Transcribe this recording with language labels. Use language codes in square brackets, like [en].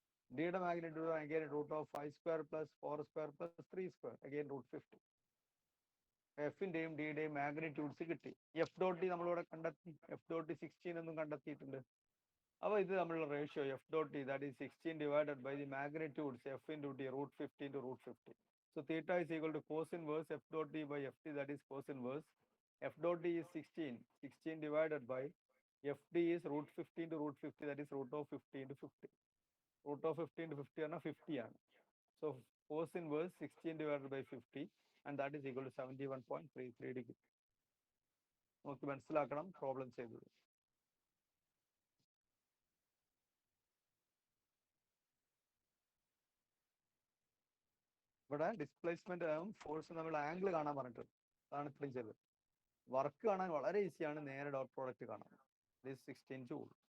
[en] ഡിയുടെ magnitude again root of 5² plus 4² plus 3², again root 50. [ml] എഫിന്റെയും ഡിയുടെയും magnitudes കിട്ടി. F dot D നമ്മളിവിടെ കണ്ടെത്തി. [en] F dot D 16 [ml] എന്നും കണ്ടെത്തിയിട്ടുണ്ട്. അപ്പോൾ ഇത് തമ്മിലുള്ള ratio [en] F dot D that is 16 divided by the magnitudes F into D root 50 into root 50. So theta is equal to cos inverse f dot d by ft, that is cos inverse. F dot d is 16 divided by fd is root 50 into root 50, that is root of 50 into 50. Root of 50 into 50 ആണ് 50 ആണ്. So cos inverse 16 divided by 50 and that is equal to 71.33 degree. [ml] നമുക്ക് മനസ്സിലാക്കണം problem ചെയ്തത്. ഇവിടെ displacement force നമ്മൾ angle കാണാൻ പറഞ്ഞിട്ടുണ്ട്. അതാണ് ഇത്രയും ചെയ്തത്. വർക്ക് കാണാൻ വളരെ ഈസിയാണ്, നേരെ ഡോട്ട് പ്രോഡക്റ്റ് കാണാൻ. [en] This 16 joule.